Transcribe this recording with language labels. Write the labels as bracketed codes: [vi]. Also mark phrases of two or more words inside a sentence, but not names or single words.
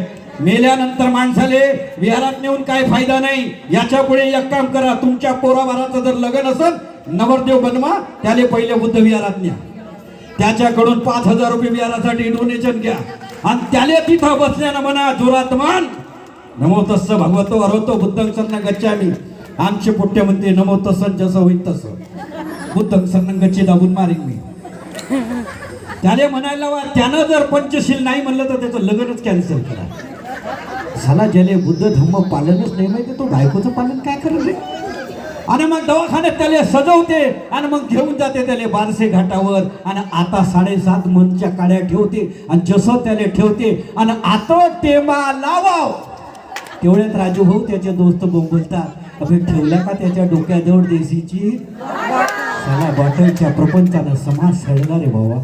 [mr] मेल्यानंतर माणसाले विहारात नेऊन काय फायदा नाही। याच्या पुढे एक काम करा, तुमच्या पोराबाराचं जर लग्न असेल नवरदेव बनवा, त्याले पहिले बुद्ध विहारात न्या, त्याच्याकडून 5000 रुपये विहारासाठी डोनेशन घ्या, आणि त्याला तिथं बसल्यानं म्हणा जोरात मान [pi] नमो तस्स भगवतो अरहतो बुद्धं शरणं गच्छामि। [mr] आमचे पोट्टे म्हणते [pi] नमो तस्स [mr] जसं होईल तसं, [pi] बुद्धं शरणं गच्छी [mr] दाबून मारीन मी। त्याने म्हणायला वा, त्यानं जर पंचशील नाही म्हणलं तर त्याचं लग्नच कॅन्सल करा। साला ज्याला बुद्ध धम्म पालनच नाही माहिती तो बायकोचं पालन काय करत रे. आणि मग दवाखान्यात त्याला सजवते आणि मग घेऊन जाते त्याला बारसे घाटावर आणि आता 7.5 मनच्या काड्या ठेवते आणि जसं त्याला ठेवते आणि आता टेंबा लावाव तेवढ्यात राजू भाऊ त्याचे दोस्त बोलतात अभि ठेवल्या का त्याच्या डोक्याजवळ देशीची साला बॉटलच्या प्रपंचानं समाज सडला रे भावा.